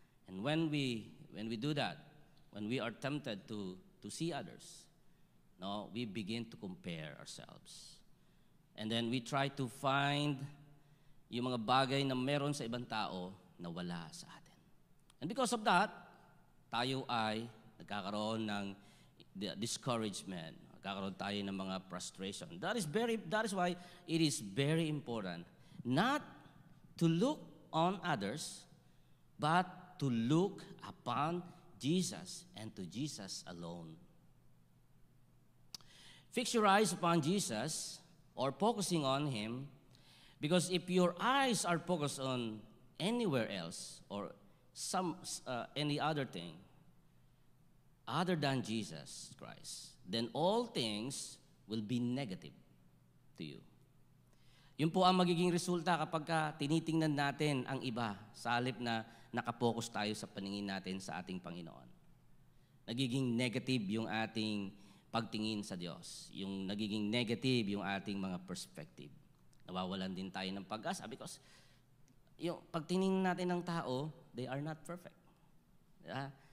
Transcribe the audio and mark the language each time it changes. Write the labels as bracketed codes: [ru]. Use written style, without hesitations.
[en] And when we do that, when we are tempted to see others, we begin to compare ourselves. And then we try to find [tl] yung mga bagay na meron sa ibang tao na wala sa atin. [en] And because of that, [tl] tayo ay nagkakaroon ng discouragement. Nagkakaroon tayo ng mga frustration. [en] That is why it is very important not to look on others, but to look upon Jesus and to Jesus alone. Fix your eyes upon Jesus or focusing on Him, because if your eyes are focused on anywhere else or any other thing other than Jesus Christ, then all things will be negative to you. [tl] Yun po ang magiging resulta kapag tinitingnan natin ang iba sa halip na nakapokus tayo sa paningin natin sa ating Panginoon. Nagiging negative yung ating pagtingin sa Diyos. Yung nagiging negative yung ating mga perspective. Nawawalan din tayo ng pag-asa because yung pagtingin natin ng tao, [en] they are not perfect. [tl] Yeah?